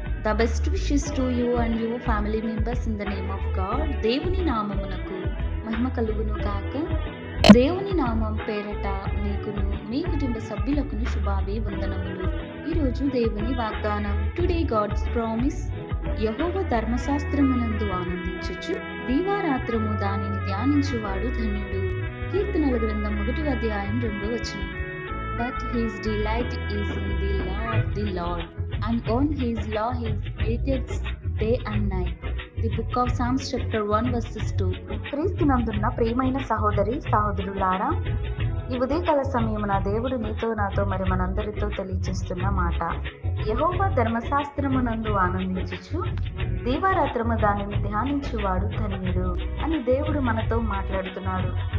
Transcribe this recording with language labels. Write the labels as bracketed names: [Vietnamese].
[English] The best wishes to you and your family members in the name of God. [Telugu] దేవుని నామమునకు మహిమ కలుగును గాక. దేవుని నామం పేరట మీకును మీ కుటుంబ సభ్యులకును శుభాభివందనములు. ఈరోజు దేవుని వాగ్దానం. [English] Today God's promise. [Telugu] యెహోవా ధర్మశాస్త్రమునందు ఆనందించుచు దీవారాత్రము దానిని ధ్యానించువాడు ధన్యుడు. కీర్తనల గ్రంథం 1వ అధ్యాయం 2వ వచనం. [English] But his delight is in the law of the Lord, and on his law he meditates day and night. The book of Psalms chapter 1 verses 2. [Telugu] క్రీస్తునందున్న ప్రియమైన సహోదరి సహోదరులారా, ఈ ఉదయకాల సమయమున దేవుడు నీతో నాతో మరి మనందరితో తెలియజేస్తున్న మాట. యెహోవా ధర్మశాస్త్రమునందు ఆనందించుచు దీవారాత్రము దానిని ధ్యానించువాడు ధన్యుడు అని దేవుడు మనతో మాట్లాడుతున్నాడు.